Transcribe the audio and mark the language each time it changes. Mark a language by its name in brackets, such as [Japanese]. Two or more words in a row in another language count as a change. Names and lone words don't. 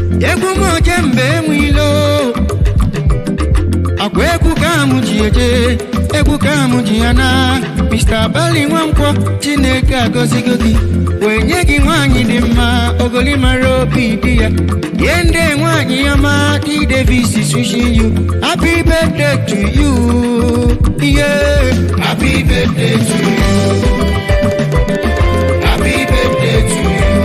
[Igbo] Egwu m oje mbe enwe ilo. Akwa egwu ka mụ ji eje, egwu ka mụ ji ya na. Mister Bali Nwankwo, Chineke agọzigo gị. Wee nye gị nwaanyị dị mma, ogoli mara obi dị ya. Nye nde nwaanyị ọma, [English] D Davis is wishing you happy birthday to you. Yeah. Happy birthday to you. Happy birthday to you.